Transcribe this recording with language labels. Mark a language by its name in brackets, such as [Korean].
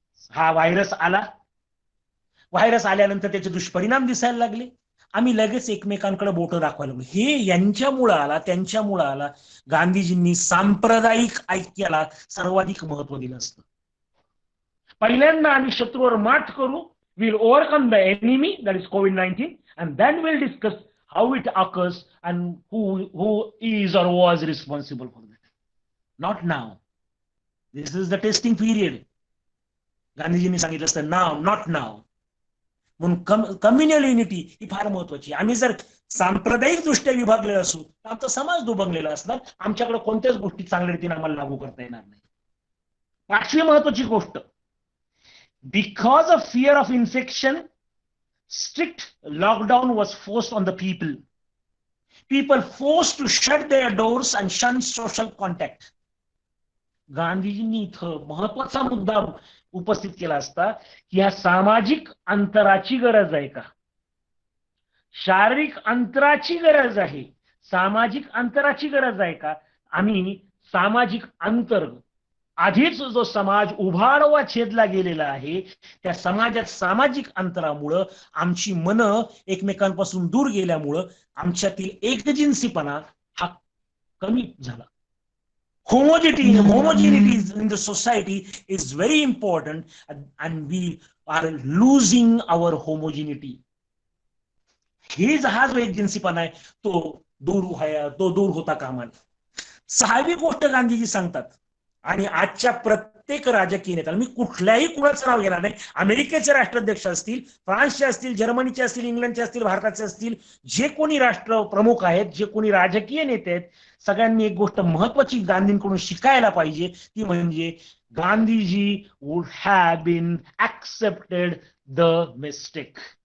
[Marathi] हा व्हायरस आला, व्हायरस आल्यानंतर त्याचे दुष्परिणाम दिसायला लागले. आम्ही लगेच एकमेकांकडे बोटं दाखवायला लागलो. हे यांच्यामुळं आला, त्यांच्यामुळं आला. गांधीजींनी सांप्रदायिक ऐक्याला सर्वाधिक महत्व दिलं असतं. पहिल्यांदा आम्ही शत्रूवर मात करू, [English] we'll overcome the enemy, that is COVID-19, and then we'll discuss how it occurs and who is or was responsible for that. Not now. This is the testing period. [Marathi] गांधीजींनी सांगितलं असतं [English] now, not now. [Marathi] म्हणून communal unity ही फार महत्वाची. आम्ही जर सांप्रदायिक दृष्ट्या विभागलेलो असू तर आमचा समाज दुभंगलेला असणार. आमच्याकडे कोणत्याच गोष्टी चांगल्या रीतीने आम्हाला लागू करता येणार नाही. पाचवी महत्वाची गोष्ट, [English] because of fear of infection, strict lockdown was forced on the people. People forced to shut their doors and shun social contact. [Marathi] गांधीजींनी इथं महत्वाचा मुद्दा उपस्थित केला असता की ह्या सामाजिक अंतराची गरज आहे का? शारीरिक अंतराची गरज आहे, सामाजिक अंतराची गरज आहे का? आम्ही सामाजिक अंतर, आधीच जो समाज उभारवा छेदला गेलेला आहे त्या समाजात सामाजिक अंतरामुळं आमची मनं एकमेकांपासून दूर गेल्यामुळं आमच्यातील एकजिन्सीपणा हा कमी झाला. [English] Homogeneity in the society is very important and we are losing our homogeneity. [Marathi] हा जो एकजिन्सीपणा आहे तो दूर होता कामा नये. सहावी गोष्ट गांधीजी सांगतात आणि आजच्या प्रत्येक राजकीय नेत्याला, मी कुठल्याही कुणाचं नाव घेणार नाही, अमेरिकेचे राष्ट्राध्यक्ष असतील, फ्रान्सचे असतील, जर्मनीचे असतील, इंग्लंडचे असतील, भारताचे असतील, जे कोणी राष्ट्र प्रमुख आहेत, जे कोणी राजकीय नेते आहेत, सगळ्यांनी एक गोष्ट महत्वाची गांधींकडून शिकायला पाहिजे, ती म्हणजे [English] Gandhiji would have been accepted the mistake.